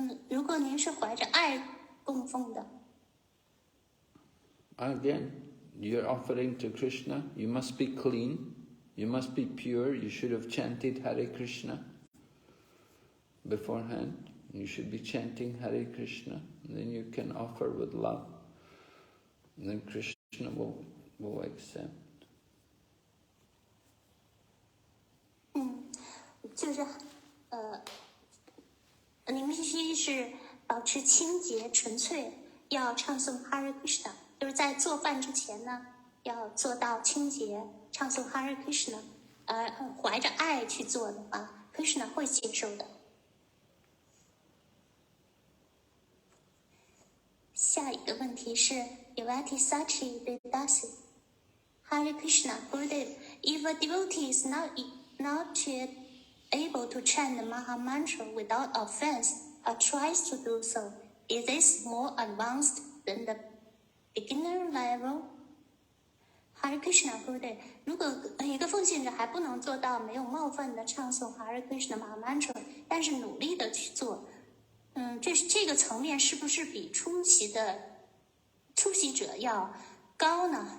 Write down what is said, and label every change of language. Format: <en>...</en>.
<zh>如果您是怀着爱供奉的。</zh> <en>Again, you're offering to Krishna. You must be clean. You must be pure. You should have chanted Hare Krishna beforehand. You should be chanting Hare Krishna. And then you can offer with love. And then Krishna will accept.</en> <zh>就是您必须是保持清洁纯粹，要唱诵 Hare Krishna， 就是在做饭之前呢，要做到清洁，唱诵 Hare Krishna， 怀着爱去做的话 ，Krishna 会接受的。下一个问题是</zh> <en>Yavati Sachi Vedasi Hare Krishna Gurudev, if a devotee is not yet able to chant the Maha Mantra without offense, or tries to do so, is this more advanced than the beginner level?</en> <zh>Hare Krishna Gurudev, 如果一个奉献者还不能做到没有冒犯的唱诵 Hare Krishna Maha Mantra， 但是努力的去做，这个层面是不是比初习者要高呢？</zh>